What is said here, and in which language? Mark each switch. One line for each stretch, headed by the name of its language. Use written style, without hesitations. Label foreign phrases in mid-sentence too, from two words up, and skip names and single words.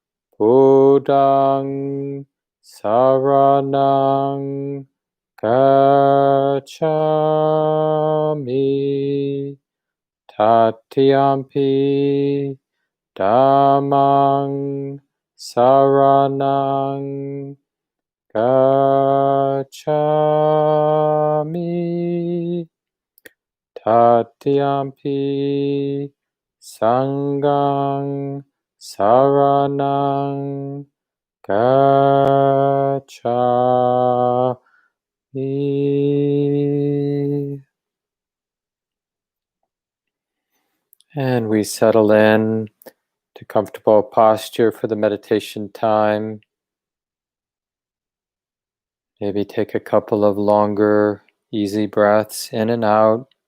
Pali: Buddham saranam gacchami, tatiyampi Dhammam saranam gacchami, tatiyampi Sangham saranam gacchami.
English: And we settle in to comfortable posture for the meditation time. Maybe take a couple of longer, easy breaths in and out.